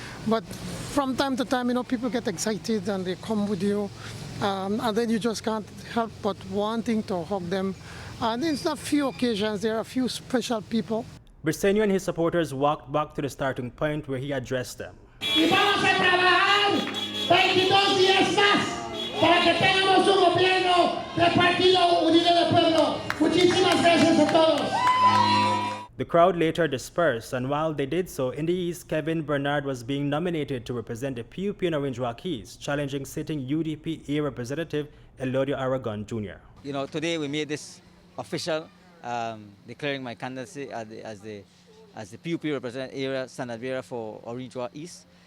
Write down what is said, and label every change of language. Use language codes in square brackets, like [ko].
[en] But from time to time, you know, people get excited and they come with you. And then you just can't help but wanting to hug them. And it's not few occasions, there are a few special people. Briceño and his supporters walked back to the starting point where he addressed them. [es] Y vamos a trabajar 22 días más para que tengamos un gobierno del Partido Unido del Pueblo. Muchísimas gracias a todos. [en] The crowd later dispersed, and while they did so, in the East, Kevin Bernard was being nominated to represent the P.U.P in Orange Rock East, challenging sitting UDP Representative Elodio Aragon Jr. You know, today we made this official, declaring my candidacy as the P.U.P representative area standard bearer for Orange Rock East.